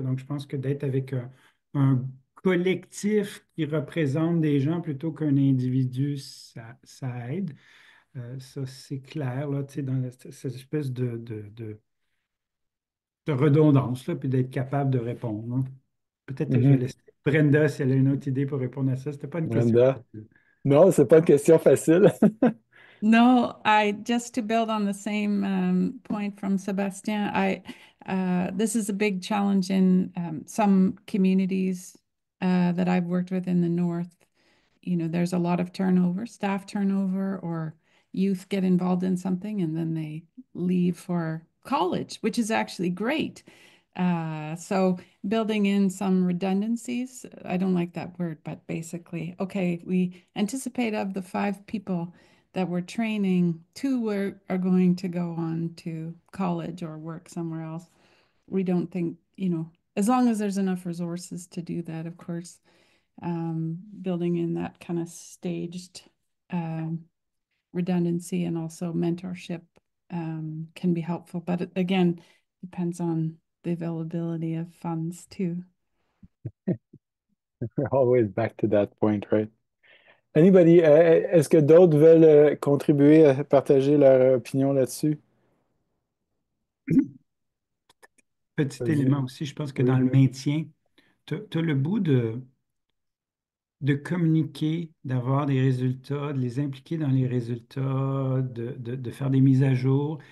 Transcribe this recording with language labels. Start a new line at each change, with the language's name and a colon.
French: Donc, je pense que d'être avec un collectif qui représente des gens plutôt qu'un individu, ça aide. Ça, c'est clair, là, tu sais, dans cette espèce de redondance, là, puis d'être capable de répondre, hein. Peut-être que je vais Mhm. laisser Brenda si elle a une autre idée pour répondre à ça. C'était pas une question Brenda? facile. Non, c'est pas une question facile.
English: No, I just to build on the same point from Sebastian, this is a big challenge in some communities that I've worked with in the north. You know, there's a lot of turnover, staff turnover, or youth get involved in something and then they leave for college, which is actually great. So building in some redundancies, I don't like that word, but basically, okay, we anticipate of the 5 people that we're training, 2 are going to go on to college or work somewhere else. We don't think, you know, as long as there's enough resources to do that, of course, building in that kind of staged redundancy and also mentorship can be helpful. But it, again, depends on the availability of funds too. We're always back to that point, right? Anybody,
French: est-ce que d'autres veulent contribuer à partager leur opinion là-dessus? Petit Vas-y. élément aussi, je pense que dans Oui. le maintien, tu as le bout de communiquer, d'avoir des résultats, de les impliquer dans les résultats, de faire des mises à jour.